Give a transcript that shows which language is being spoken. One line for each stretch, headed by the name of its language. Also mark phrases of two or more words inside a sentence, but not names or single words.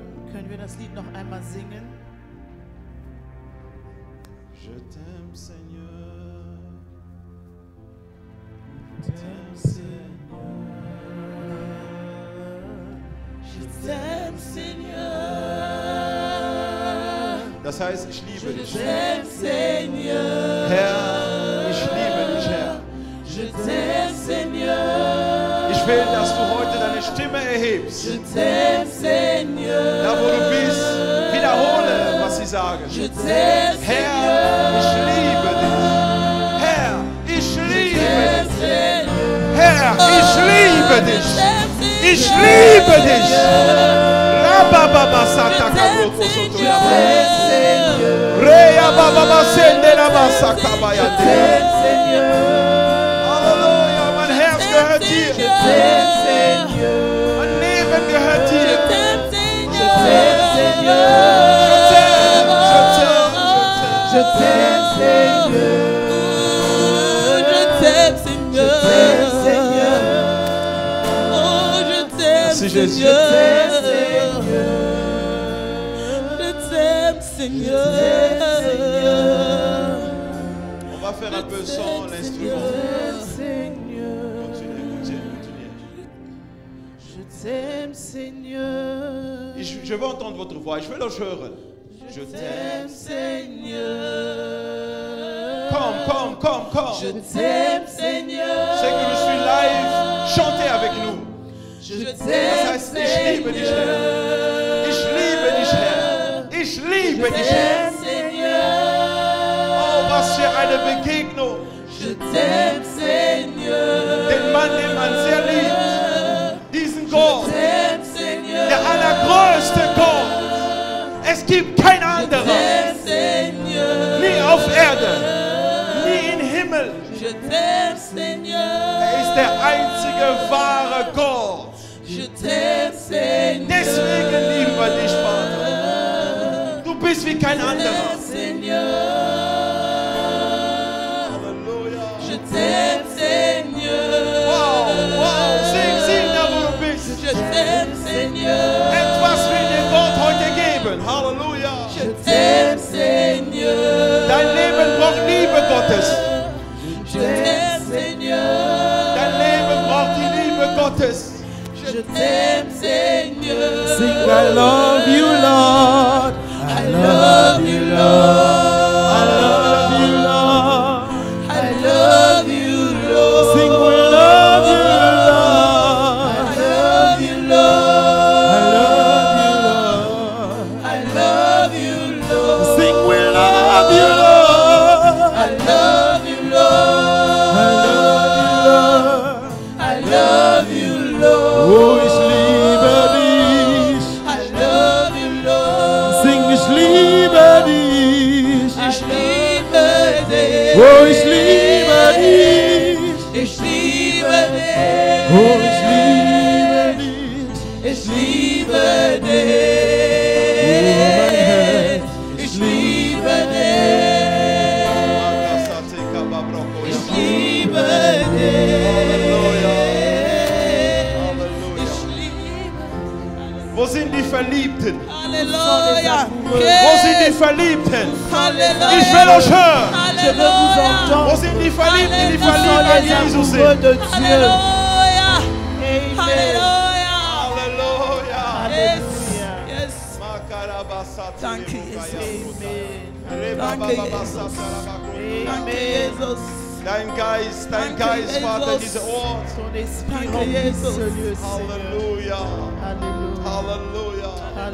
German: Können wir das Lied noch einmal singen?
French: Je t'aime Seigneur. Je t'aime Seigneur. Je t'aime Seigneur.
German: Das heißt, ich liebe dich.
French: Je t'aime Seigneur.
German: Herr, ich liebe dich, Herr.
French: Je t'aime Seigneur.
German: Ich will, dass du heute deine Stimme erhebst.
French: Je t'aime Seigneur.
German: Da, wo du bist, wiederhole, was sie sagen.
French: Je t'aime
German: Herr, ich liebe dich. Herr, ich liebe dich. Herr, ich liebe dich. Ich liebe dich. Rabababa sataka broko soto ya. Reya bababa sende la basaka bayate. Halleluja, mein Herz gehört dir. Mein Leben gehört dir.
French: Je t'aime, je t'aime, Je t'aime Seigneur. Je t'aime Seigneur. Oh, je t'aime Merci, Jésus. Seigneur. Je t'aime Seigneur. On va faire un peu sans l'instrument. Seigneur. Continuez. Je t'aime Seigneur. Je veux entendre votre voix.
German: Ich will euch hören.
French: Je t'aime. Seigneur.
German: Komm.
French: Je t'aime Seigneur. C'est que je suis live. Chantez avec nous. Je
German: Das
French: t'aime
German: heißt, ich liebe dich, Herr. Ich liebe dich, Herr. Ich liebe dich, Herr. Oh, was für eine Begegnung.
French: Je t'aime Seigneur.
German: Den Mann, den man sehr liebt. Diesen Gott.
French: T'aime Seigneur.
German: Der allergrößte Gott. Es gibt kein anderer.
French: T'aime Seigneur.
German: Nie auf Erde. Nie im Himmel.
French: Je t'aime Seigneur.
German: Er ist der einzige wahre Gott.
French: Je t'aime Seigneur.
German: Deswegen lieben wir dich, Vater. Du bist wie kein anderer. Halleluja.
French: Je t'aime Seigneur.
German: Wow. Sing, da wo du bist.
French: Je t'aime Seigneur.
German: Etwas will dir Gott heute geben. Halleluja.
French: Je t'aime Seigneur.
German: Dein Leben braucht Liebe Gottes.
French: Je t'aime Seigneur.
German: Dein Leben braucht die Liebe Gottes.
French: Je t'aime Seigneur.
English: Sing, I love you, Lord. I love you, Lord. I love you, Lord. I love you, Lord. Sing, we love you, Lord. I love you, Lord. I love you, Lord. I love you, Lord. Sing, we love you, Lord. I love you, Lord. I love you, Lord. I love you, Lord.
German: Oh, ich liebe dich.
English: I love you, Lord. Sing,
German: ich liebe dich. Ich liebe dich. Oh, ich liebe dich. Ich liebe dich. Oh, ich liebe dich. Ich liebe dich. Ich liebe dich. Ich liebe dich. Ich liebe. Wo sind die Verliebten?
French: Alléluia.
German: Wo sind die Verliebten?
French: Alléluia.
German: Ich will euch hören.
French: Je veux vous entendre.
German: Wo sind die Verliebten, die
French: Nous sommes
German: verliebt an
French: les Jesus amoureux
German: sind?
French: de Dieu. Alléluia. Amen. Alléluia.
German: Halleluja.
English: Yes. Yes. Makarabasati
German: Danke, Rebukaya. Jesus. Danke, Jesus. Danke, Jesus. Dein Geist, Danke, Vater, Jesus. dieser Ort.
French: Ton esprit
German: Danke,
French: remplit
German: Jesus.
French: ce lieu, Seigneur.
German: Halleluja.
French: Alléluia.
German: Halleluja.
French: Alléluia.
German: Wow. Danke, Jesus. Amen.
French: Merci, Seigneur.